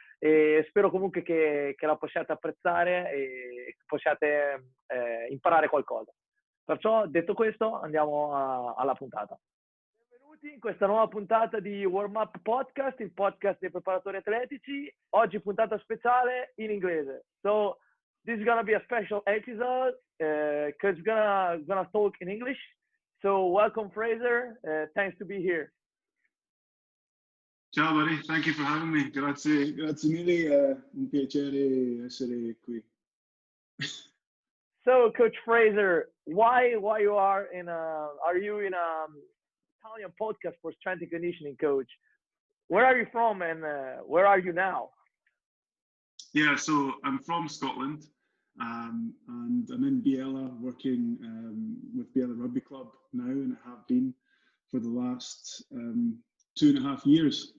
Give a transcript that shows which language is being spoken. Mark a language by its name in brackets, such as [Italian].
[Italian] E spero comunque che la possiate apprezzare e che possiate imparare qualcosa. Perciò, detto questo, andiamo alla puntata. Benvenuti in questa nuova puntata di WarmUp Podcast, il podcast dei preparatori atletici. Oggi puntata speciale in inglese. [English] So, this is gonna be a special episode because we're gonna talk in English. So, welcome, Fraser. Thanks to be here. Ciao buddy, thank you for having me. [Italian] Grazie mille, è un piacere essere qui. [English] So, Coach Fraser, why you are you in a Italian podcast for strength and conditioning, Coach? Where are you from and where are you now? Yeah, so I'm from Scotland, and I'm in Biella working with Biella Rugby Club now, and I have been for the last 2.5 years.